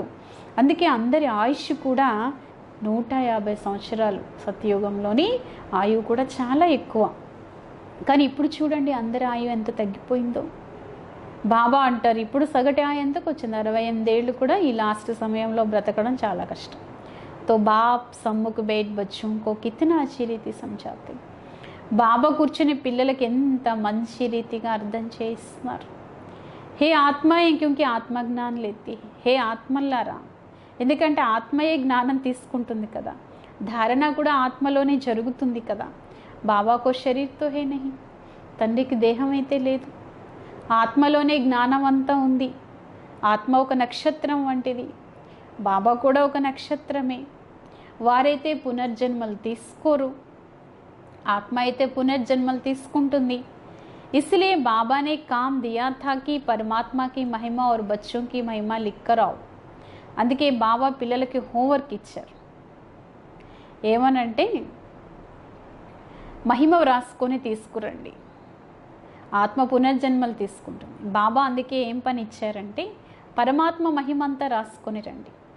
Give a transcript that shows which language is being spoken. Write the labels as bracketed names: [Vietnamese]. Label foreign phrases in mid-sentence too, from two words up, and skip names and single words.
[Telugu] అందుకే అందరి ఆయుష్ కూడా 150 సంవత్సరాలు. సత్యయుగంలోని ఆయువు కూడా చాలా ఎక్కువ. కానీ ఇప్పుడు చూడండి అందరి ఆయువు ఎంత తగ్గిపోయిందో. బాబా అంటారు ఇప్పుడు సగటు ఆయు ఎంతకు వచ్చింది, 68 ఏళ్ళు కూడా ఈ లాస్ట్ సమయంలో బ్రతకడం చాలా కష్టం. [Hindi] तो बाप सम्मुख बैठ बच्चों को कितना अच्छी रीति समझाते. [Telugu] బాబా కూర్చుని పిల్లలకి ఎంత మంచి రీతిగా అర్థం చేస్తున్నారు. [Hindi] हे आत्माएं क्योंकि आत्मज्ञान लेती, [Telugu] హే ఆత్మల్లారా, ఎందుకంటే ఆత్మయే జ్ఞానం తీసుకుంటుంది కదా, ధారణ కూడా ఆత్మలోనే జరుగుతుంది కదా. [Hindi] बाबा को शरीर तो है नहीं, [Telugu] తండ్రికి దేహం అయితే లేదు, ఆత్మలోనే జ్ఞానం అంతా ఉంది. ఆత్మ ఒక నక్షత్రం వంటిది, బాబా కూడా ఒక నక్షత్రమే. వారైతే పునర్జన్మలు తీసుకోరు, ఆత్మ అయితే పునర్జన్మలు తీసుకుంటుంది. [Hindi] इसलिए बाबा ने काम दिया था कि परमात्मा की महिमा और बच्चों की महिमा लिख कर आओ. [Telugu] అందుకే బాబా పిల్లలకి హోంవర్క్ ఇచ్చారు. ఏమనంటే మహిమ వ్రాసుకొని తీసుకురండి, ఆత్మ పునర్జన్మలు తీసుకుంటుంది. బాబా అందుకే ఏం పని ఇచ్చారంటే పరమాత్మ మహిమ అంతా రాసుకొని రండి.